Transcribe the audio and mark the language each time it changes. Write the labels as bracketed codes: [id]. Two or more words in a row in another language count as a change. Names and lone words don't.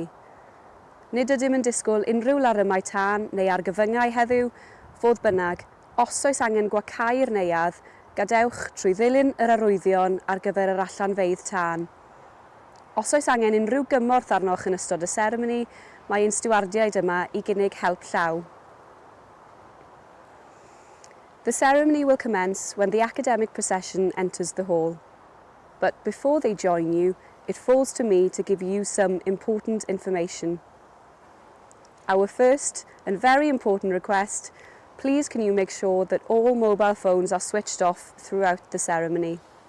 [cy] Nid ydym yn disgwyl unrhyw larymau tân neu argyfyngau heddiw, fodd bynnag, os oes angen gwacau'r neuadd, gadewch trwy ddilyn yr arwyddion ar gyfer yr allanfeydd tân. Os oes angen unrhyw gymorth arnoch yn ystod y seremoni, mae ein stiwardiaid yma i gynnig help llaw. [en] The ceremony will commence when the academic procession enters the hall. But before they join you, it falls to me to give you some important information. Our first and very important request, please can you make sure that all mobile phones are switched off throughout the ceremony.